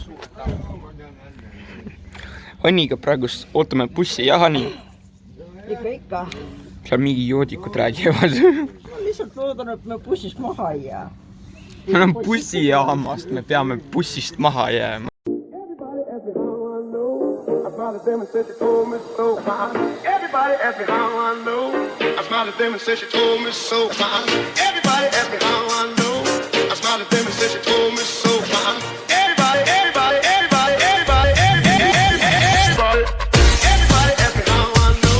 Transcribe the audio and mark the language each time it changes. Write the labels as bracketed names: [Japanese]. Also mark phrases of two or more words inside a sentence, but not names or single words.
[Estonian] Aniga praegust ootame bussi ja Hani. Ikka. Seal mingi joodikud räägivad. Ma lihtsalt loodan, et me bussist maha ei jää. Meil on bussijaamast, me peame bussist maha jääma. [English] Everybody asked me how I know. I smiled at them and said she told me so. Everybody asked me how I know. I smiled at them and said she told me so. Everybody asked me how I know.